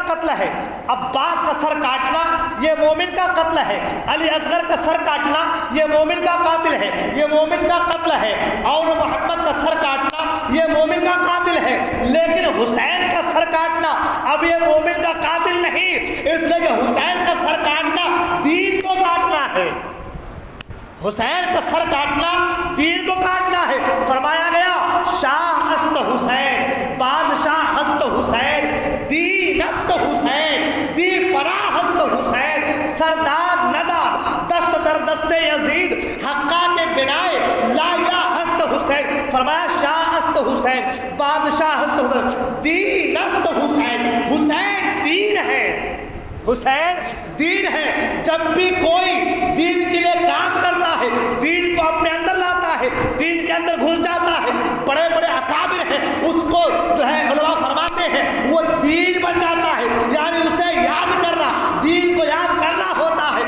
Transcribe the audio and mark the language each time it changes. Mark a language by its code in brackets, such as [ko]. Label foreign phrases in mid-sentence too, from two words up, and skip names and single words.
[ur] قتل ہے، عباس کا سر کاٹنا یہ مومن کا قتل ہے، علی اصغر کا سر کاٹنا یہ مومن کا قاتل ہے، یہ مومن کا قتل ہے، اور محمد کا سر کاٹنا یہ مومن کا قاتل ہے، لیکن حسین کا سر کاٹنا اب یہ مومن کا قاتل نہیں، اس لیے کہ حسین کا سر کاٹنا دین کو کاٹنا ہے، حسین کا سر کاٹنا دین کو کاٹنا ہے۔ فرمایا گیا [fa] شاہ است حسین، بادشاہ است حسین، دین است حسین، دی پناہ است حسین، سردار ندار دست در دست یزید، حقا کے بنائے لایا است حسین۔ فرمایا شاہ است حسین، بادشاہ است حسین، دین است حسین، [ur] حسین دین ہے، حسین دین ہے۔ جب بھی کوئی دین کے لیے کام کرتا ہے، دین کو اپنے اندر لاتا ہے، دین کے اندر گھس جاتا ہے، بڑے بڑے اکابر ہیں اس کو جو ہے علماء فرماتے ہیں وہ دین بن جاتا ہے، یعنی اسے یاد کرنا، دین کو یاد کرنا ہوتا ہے۔